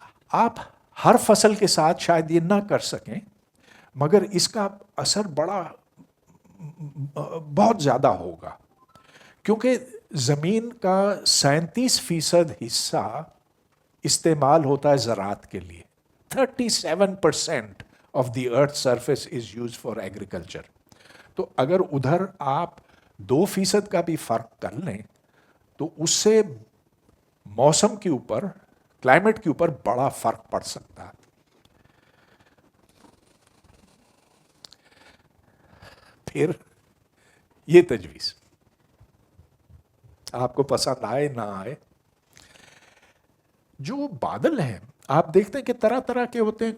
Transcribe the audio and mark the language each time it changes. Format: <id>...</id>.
<hi>आप हर फसल के साथ शायद ये ना कर सकें, मगर इसका असर बहुत ज़्यादा होगा, क्योंकि ज़मीन का 37% हिस्सा इस्तेमाल होता है ज़राअत के लिए।</hi> <en>37% of the earth's surface is used for agriculture.</en> <hi>तो अगर उधर आप 2% का भी फ़र्क कर लें तो उससे मौसम के ऊपर, क्लाइमेट के ऊपर बड़ा फ़र्क पड़ सकता है। फिर ये तजवीज़ आपको पसंद आए ना आए, जो बादल हैं आप देखते हैं कि तरह तरह के होते हैं।</hi>